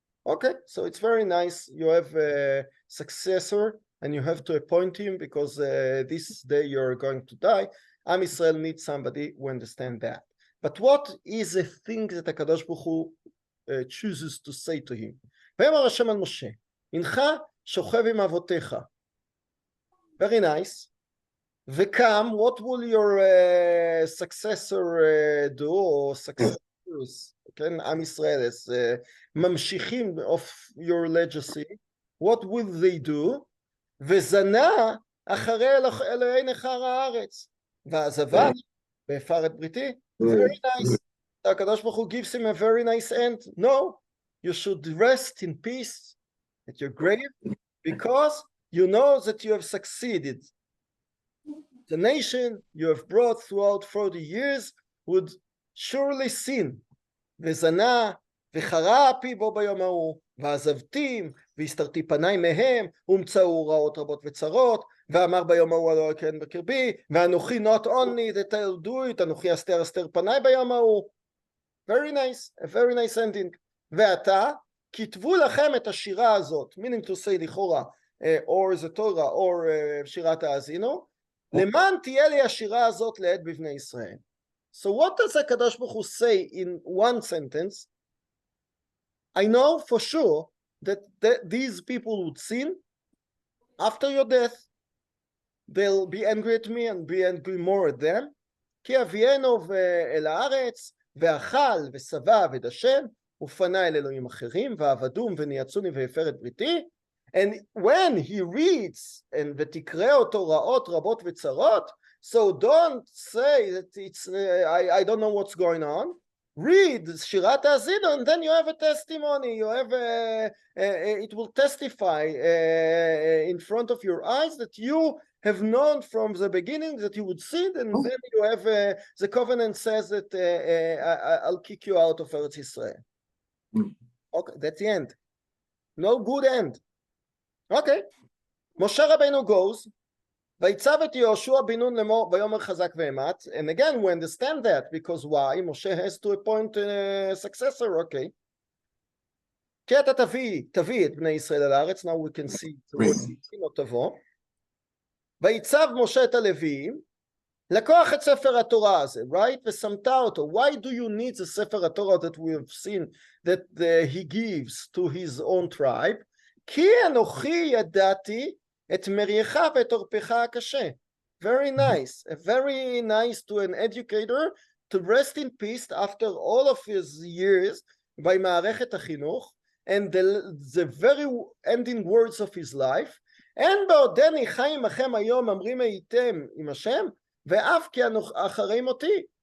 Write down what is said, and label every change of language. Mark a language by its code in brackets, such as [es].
[en] Okay, so it's very nice. You have a successor and you have to appoint him because this day you're going to die. Am Yisrael needs somebody who understands that. But what is the thing that HaKadosh Baruch Hu chooses to say to him? [he] ויאמר השם אל משה הנך שוכב עם אבותיך. [en] Very nice. V'kam, what will your successor do, or successors [he] כן, עם ישראל, [en] as ממשיכים of your legacy, what will they do? [he] וזנה אחרי אלוהי נכר הארץ, ועזבה והפר את בריתי. [en] Very nice. הקדוש ברוך הוא gives him a very nice end. No, you should rest in peace at your grave, because you know that you have succeeded. The nation you have brought throughout 40 years would surely sin. [he] וזנה וחרה אפי בו ביום ההוא, ועזבתים והסתרתי פניי מהם, ומצאו רעות רבות וצרות, ואמר ביום ההוא לא כן בקרבי, ואנוכי [en] not only that I'll do it, [he] אנוכי אסתר פניי ביום ההוא. [en] Very nice, a very nice ending. [he] ועתה כתבו לכם את השירה הזאת, [en] meaning to say [he] לכאורה, or the Torah, or שירת האזינו, למען תהיה לי השירה הזאת לעד בבני ישראל. [en] So what does הקדוש ברוך הוא say in one sentence? I know for sure that these people would sin after your death. They'll be angry at me and be angry more at them. [he] כי אבינו אל הארץ, ואכל ושבע ודשן, ופנה אל אלוהים אחרים, ועבדום ונייצוני והפר את בריתי. [en] And when he reads, and [he] ותקרא אותו רעות רבות וצרות, [en] so don't say that it's, I don't know what's going on. Read שירת האזינו, and then you have a testimony, you have it will testify in front of your eyes that you have known from the beginning that you would sin, and then you have the covenant says that I'll kick you out of Eretz Israel. Okay, that's the end. No good end. Okay. Moshe Rabbeinu goes, [he] ויצב את יהושע בן נון לאמור ויאמר חזק ואמת, [en] and again we understand that, because why? Moshe has to appoint a successor, okay. [he] כי אתה תביא את בני ישראל אל הארץ, [en] now we can see the word [he] לא תבוא. ויצב משה את הלוויים, לקוח את ספר התורה הזה, [en] right? [he] ושמת אותו. [en] Why do you need the ספר התורה that we have seen that he gives to his own tribe? [he] כי אנוכי ידעתי את מריך ואת עורפך הקשה. [en] Very nice. Very nice to an educator to rest in peace after all of his years במערכת החינוך, and the very ending words of his life. [he] אין בעודני חי עמכם היום אמרים הייתם עם השם, ואף כי אחרי מותי.